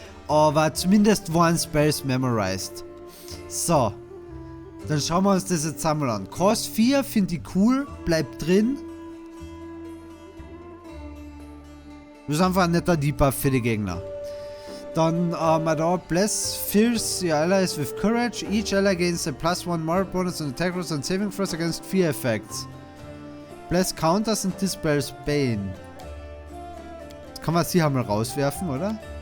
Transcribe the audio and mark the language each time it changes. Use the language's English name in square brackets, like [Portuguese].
[German] Aber zumindest waren Spells memorized. So. Dann schauen wir uns das jetzt einmal an. Cost 4 finde ich cool, bleibt drin. Das ist einfach ein netter Debuff für die Gegner. Dann haben wir da Bless [English] Fierce your allies with courage. Each ally gains a +1 moral bonus on attack rolls and saving throws against fear effects. Bless counters and dispels Bane. [German] Das kann man sie einmal rauswerfen, oder?